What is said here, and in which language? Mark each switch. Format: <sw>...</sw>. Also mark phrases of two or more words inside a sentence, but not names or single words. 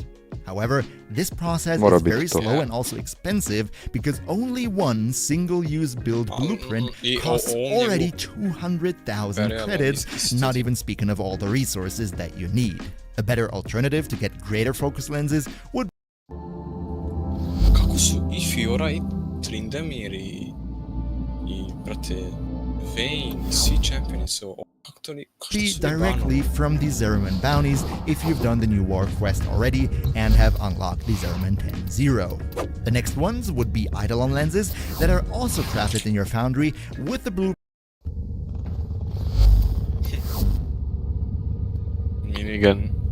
<en>However, this process is very slow and also expensive because only one single-use build blueprint costs already 200,000 credits, not even speaking of all the resources that you need. A better alternative to get greater focus lenses would</en> <sr>Kako su I Fiora I Tryndamir I brate Vayne I svi čempioni su kako to</sr> <en>be directly from the Zeraman bounties if you've done the new war quest already and have unlocked the Zeraman 10-0. The next ones would be Eidolon lenses that are also crafted in your foundry with the blue minigun.</en>